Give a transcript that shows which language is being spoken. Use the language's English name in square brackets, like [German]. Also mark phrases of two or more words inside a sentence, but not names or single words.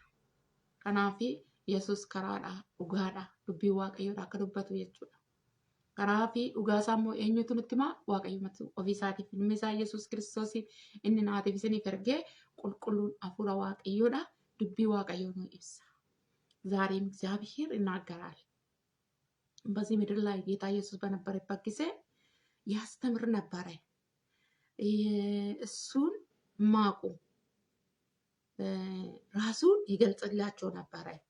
[Oromo] Kanaaf Yesuus karaadha, dhugaadha, dubbii waaqayyoodha akka dubbatu jechuudha. Karaa fi dhugaa isaa immoo eenyutu nutti himaa? Waaqayyo ofii isaatiif ilmi isaa Yesuus Kiristoos inni naatiif isiniif ergee qulqulluun hafuura waaqayyoodha. Dubbii waaqayyoo nu ibsa. [Amharic] ዛሬም እግዚአብሔር ይናገራል። በዚህ ምድር ላይ ጌታ ኢየሱስ በነበረበት ጊዜ ያስተምር ነበረ። እሱን ማቁ ራሱን ይገልጽላቸው ነበረ።